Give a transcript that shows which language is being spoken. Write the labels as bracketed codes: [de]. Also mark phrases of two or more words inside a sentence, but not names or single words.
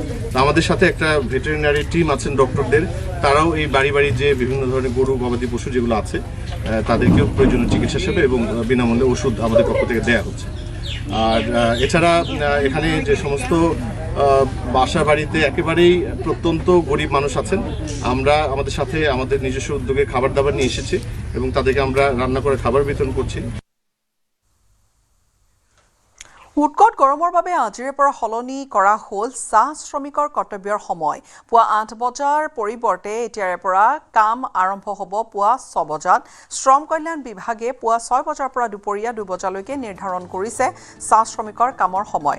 [bn] তো আমাদের সাথে একটা ভেটেরিনারি টিম আছেন ডক্টরদের, তারাও এই বাড়ি বাড়ি যে বিভিন্ন ধরনের গরু গবাদি পশু যেগুলো আছে তাদেরকেও প্রয়োজনীয় চিকিৎসা সেবা এবং বিনামূল্যে ওষুধ আমাদের পক্ষ থেকে দেওয়া হচ্ছে। আর এছাড়া এখানে যে সমস্ত বাসা বাড়িতে একেবারেই প্রত্যন্ত গরিব মানুষ আছেন, আমরা আমাদের সাথে আমাদের নিজস্ব উদ্যোগে খাবার দাবার নিয়ে এসেছি এবং তাদেরকে আমরা রান্না করে খাবার বিতরণ করছি। [as] উৎকট গৰমৰ বাবে আজিৰে পৰা সলনি কৰা হ'ল চাহ শ্ৰমিকৰ কৰ্তব্যৰ সময়। পুৱা ৮ বজাৰ পৰিৱৰ্তে এতিয়াৰে পৰা কাম আৰম্ভ হ'ব পুৱা ৬ বজাত। শ্ৰম কল্যাণ বিভাগে পুৱা ৬ বজাৰ পৰা দুপৰীয়া ২ বজালৈকে নিৰ্ধাৰণ কৰিছে চাহ শ্ৰমিকৰ কামৰ সময়।